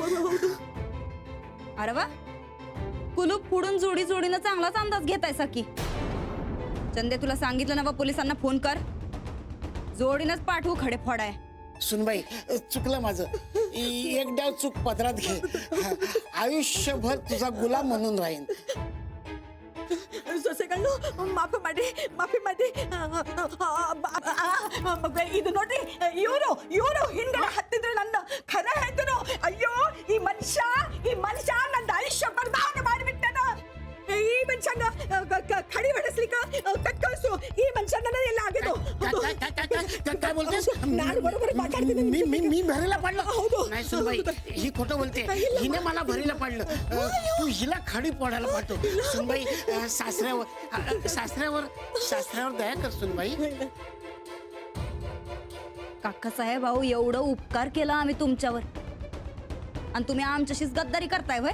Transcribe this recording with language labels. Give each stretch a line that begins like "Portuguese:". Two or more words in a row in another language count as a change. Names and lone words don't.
Marathi: अरे वा कुलूप फोडून जोडी जोडीनं चांगलाच अंदाज घेतायसा की. चंदे तुला सांगितलं ना बा पोलिसांना फोन कर. जोडीनच पाठवू खडे फोडाय. सुनबाई चुकलं माझं. एक डाव चूक पदरात घे. आयुष्यभर तुझा गुलाम म्हणून राहीन.
Kannada: ಸೊಸೆಗಳು ಮಾಫಿ ಮಾಡಿ ಮಾಫಿ ಮಾಡಿ. ಇದು ನೋಡ್ರಿ ಇವರು ಹಿಂದೆ ಹತ್ತಿದ್ರು ನನ್ನ ಖರ ಹೇಳ್ತನು. ಅಯ್ಯೋ ಈ ಮನುಷ್ಯ ನನ್ನ ಆಯುಷ್ಯ ಬರ್ಬಾದ ಮಾಡಿಬಿಟ್ಟನ. ಈ ಮನುಷ್ಯನ ಖಡಿ ಹೊಡೆಸ್ಲಿಕ್ಕ ಕಟ್ಕಳಿಸು. ಈ ಮನುಷ್ಯನ ಎಲ್ಲ ಆಗಿದ್ದು.
Marathi: काय बोलतेस?
Kannada: ನಾನು बरोबर ಮಾತಾಡ್ತೀನಿ.
Marathi: मी भरीला पडलो. हौदो. नाही सुनबाई ही खोटं बोलते. हिने मला भरीला पडलं. तू हिला खडी पोडायला पाठव. सुनबाई सासऱ्यावर दया कर सुनबाई. काका साहेब अहो एवढं उपकार केला आम्ही तुमच्यावर आणि तुम्ही आमच्याशीच गद्दारी करताय होय.